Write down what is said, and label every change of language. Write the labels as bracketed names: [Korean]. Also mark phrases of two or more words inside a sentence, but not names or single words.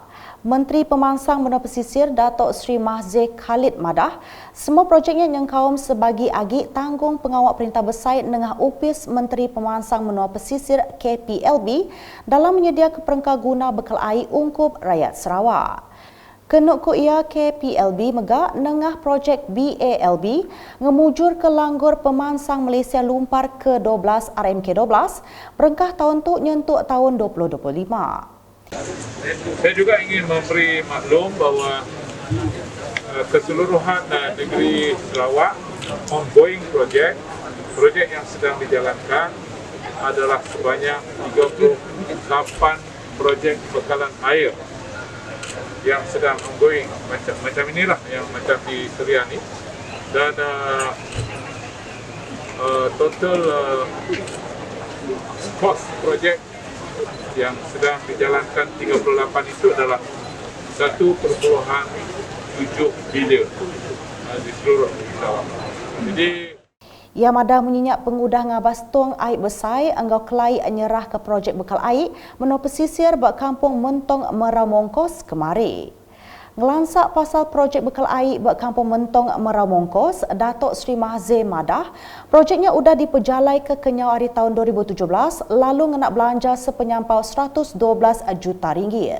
[Iban] Menteri Pemansang Benua Pesisir Datuk Seri Mahzir Khalid Madah, semua projeknya yang kaum sebagi agi tanggung pengawal perintah besar nengah upis Menteri Pemansang Benua Pesisir KPLB dalam menyediakan perengkah guna bekal air ungkup rakyat Sarawak. Kenuk ku ia KPLB Megak nengah projek BALB ngemujur ke Langgur Pemansang Malaysia Lumpar ke-12 RMK12 perengkah tahun tu nyentuk tahun 2025. [Malay] Saya juga ingin memberi maklum bahawa keseluruhan negeri Sarawak ongoing projek yang sedang dijalankan adalah sebanyak 38 projek bekalan air yang sedang ongoing macam inilah yang macam di Seriani dan [English] total cost [Malay] projek yang sedang dijalankan 38 itu adalah 1.7 bilion. di seluruh negeri Sarawak. Jadi [Iban] Ia madah menyenyak pengudah ngabas tuang air besai anggau kelai nyerah ke projek bekal air menua pesisir bak kampung Mentong Merau Mongkos kemari. Ngelansak pasal projek bekal air bak kampung Mentong Merau Mongkos, Datuk Seri Mahzir madah, projeknya sudah diperjalai ke kenyau hari tahun 2017 lalu ngenak belanja sepenyampau 112 juta ringgit.